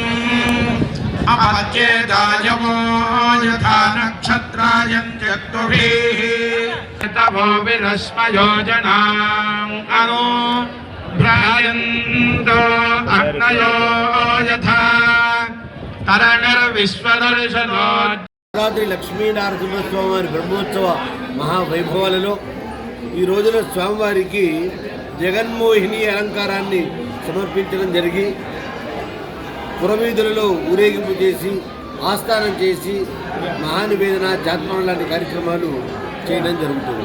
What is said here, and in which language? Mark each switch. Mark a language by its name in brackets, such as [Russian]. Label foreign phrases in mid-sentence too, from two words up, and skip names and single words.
[Sanskrit] अपत्येदायवो यथा नक्षत्रायं चक्तुभिः तवो विरश्मयो जनाम् अनु भ्रायन्तो अग्नयो यथा [Telugu] యాదాద్రి లక్ష్మీనరసింహస్వామి వారి బ్రహ్మోత్సవ మహావైభవాలలో ఈ రోజున స్వామివారికి జగన్మోహిని అలంకారాన్ని సమర్పించడం జరిగి పురవీధులలో ఊరేగింపు చేసి ఆస్థానం చేసి మహానివేదన జాత్మం లాంటి కార్యక్రమాలు చేయడం జరుగుతుంది.